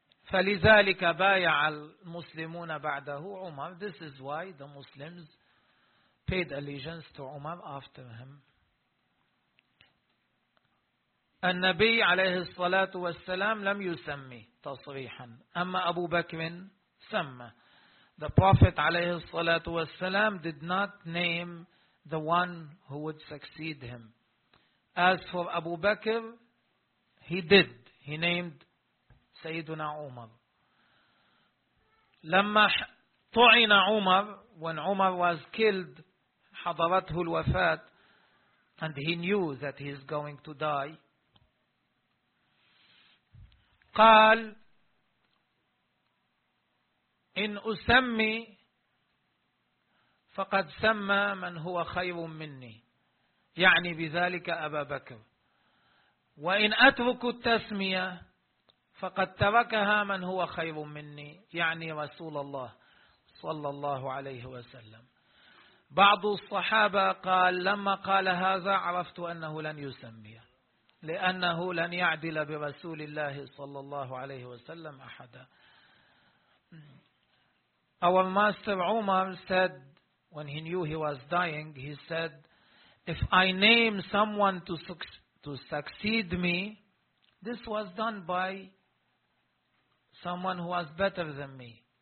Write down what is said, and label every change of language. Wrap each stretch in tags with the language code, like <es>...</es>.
<ar>فلذلك بايع المسلمون بعده عمر.</ar> <en>This is why the Muslims paid allegiance to Umar after him.</en> <ar>النبي عليه الصلاة والسلام لم يسمي تصريحا, أما أبو بكر سمى.</ar> <en>The Prophet</en> <ar>عليه الصلاة والسلام</ar> <en>did not name the one who would succeed him. As for Abu Bakr, he did. He named Sayyiduna Umar.</en> <ar>لما طعن عمر,</ar> <en>when Umar was killed,</en> <ar>حضرته الوفاة,</ar> <en>and he knew that he is going to die,</en> <ar>قال إن أسمي فقد سمى من هو خير مني, يعني بذلك أبا بكر, وإن أترك التسمية فقد تركها من هو خير مني, يعني رسول الله صلى الله عليه وسلم. بعض الصحابة قال لما قال هذا عرفت أنه لن يسمي لأنه لن يعدل برسول الله صلى الله عليه وسلم أحدا.</ar> <en>Our master Umar said, when he knew he was dying, he said, if I name someone to succeed me, this was done by someone who was better than me.</en>